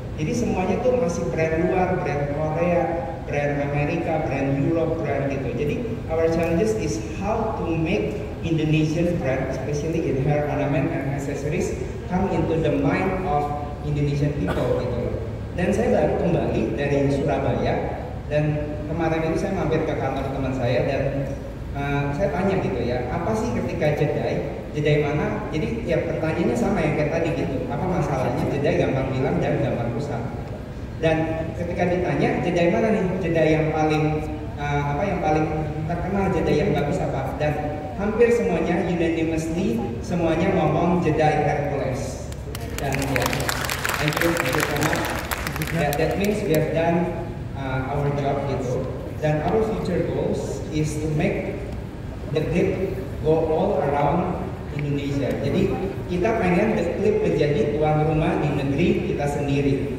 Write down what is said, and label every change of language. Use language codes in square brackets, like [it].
[id] Jadi semuanya tuh masih brand luar, brand Korea, brand Amerika, brand Europe, brand gitu. [en] Jadi our challenges is how to make Indonesian brand, especially in hair ornament and accessories, come into the mind of Indonesian people [id] gitu loh. Dan saya baru kembali dari Surabaya, dan kemarin itu saya mampir ke kantor teman saya dan saya tanya gitu ya, apa sih ketika jedai mana? Jadi ya pertanyaannya sama yang kayak tadi gitu, apa masalahnya jedai gampang bilang dan gampang rusak. Dan ketika ditanya jedai mana nih, jedai yang paling yang paling terkenal, jedai yang bagus apa? Dan hampir semuanya unanimously semuanya ngomong jedai Hercules. Dan ya, [en] thank you so much. That means we have done our job gitu. Dan our future goals is to make the clip go all around Indonesia. [id] Jadi kita pengen the clip menjadi tuan rumah di negeri kita sendiri.